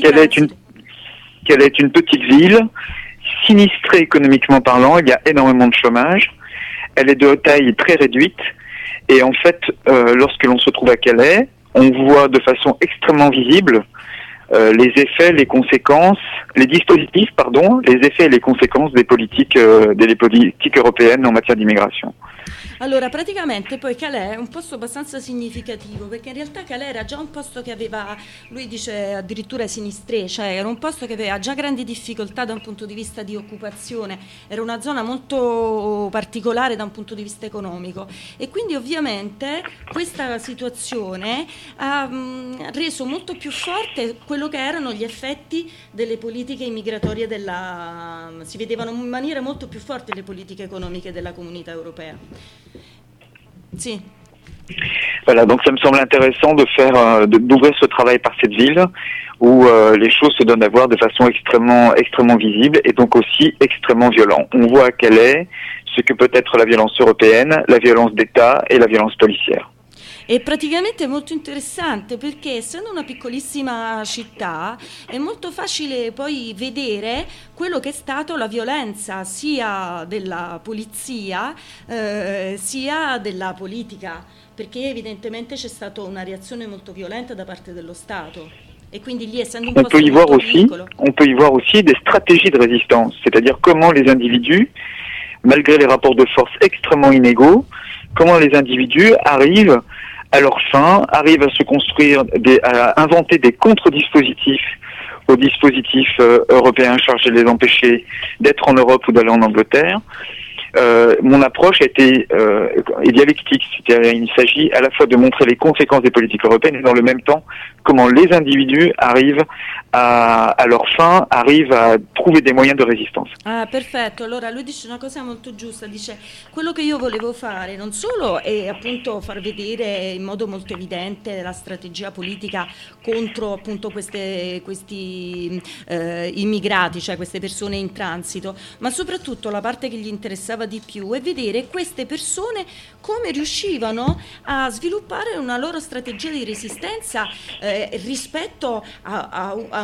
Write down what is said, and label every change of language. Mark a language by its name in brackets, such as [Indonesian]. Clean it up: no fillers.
[French] Calais est une petite ville sinistrée économiquement parlant, il y a énormément de chômage, elle est de taille très réduite et en fait lorsque l'on se trouve à Calais, on voit de façon extrêmement visible les effets, les conséquences, les dispositifs, pardon, les effets et les conséquences des politiques européennes en matière d'immigration. [Italian] Allora, praticamente poi Calais è un posto abbastanza significativo, perché in realtà Calais era già un posto che aveva, lui dice addirittura sinistré, cioè era un posto che aveva già grandi difficoltà da un punto di vista di occupazione, era una zona molto particolare da un punto di vista economico e quindi ovviamente questa situazione ha reso molto più forte quello che erano gli effetti delle politiche immigratorie si vedevano in maniera molto più forte le politiche economiche della comunità europea. Sì. [French] Voilà, donc ça me semble intéressant de faire d'ouvrir ce travail par cette ville où les choses se donnent à voir de façon extrêmement extrêmement visible et donc aussi extrêmement violent. On voit quelle est ce que peut être la violence européenne, la violence d'État et la violence policière. [Italian] E praticamente è molto interessante perché essendo una piccolissima città è molto facile poi vedere quello che è stato la violenza sia della polizia sia della politica, perché evidentemente c'è stata una reazione molto violenta da parte dello Stato e quindi lì essendo un posto molto piccolo. [French] On peut y voir aussi des stratégies de résistance, c'est-à-dire comment les individus, malgré les rapports de force extrêmement inégaux, comment les individus arrivent à leur fin, arrivent à se construire, à inventer des contre-dispositifs aux dispositifs européens chargés de les empêcher d'être en Europe ou d'aller en Angleterre. Mon approche a été dialectique, c'est-à-dire il s'agit à la fois de montrer les conséquences des politiques européennes et dans le même temps comment les individus arrivent à leur fin, arrivent à trouver des moyens de résistance. [Italian] Ah, perfetto. Allora, lui dice una cosa molto giusta, dice quello che io volevo fare non solo è appunto far vedere in modo molto evidente la strategia politica contro appunto questi immigrati, cioè queste persone in transito, ma soprattutto la parte che gli interessava di più è vedere queste persone come riuscivano a sviluppare una loro strategia di resistenza rispetto a